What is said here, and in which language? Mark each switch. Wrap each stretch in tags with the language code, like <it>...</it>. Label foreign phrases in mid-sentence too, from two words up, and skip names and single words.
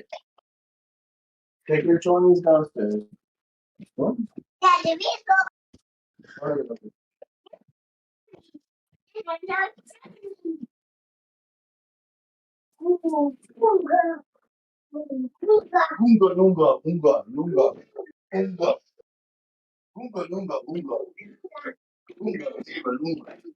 <en>Take your chonies downstairs. What? Daddy, we All right, okay. Lunga, lunga, lunga, lunga, lunga, lunga, lunga, lunga, lunga, lunga.</en>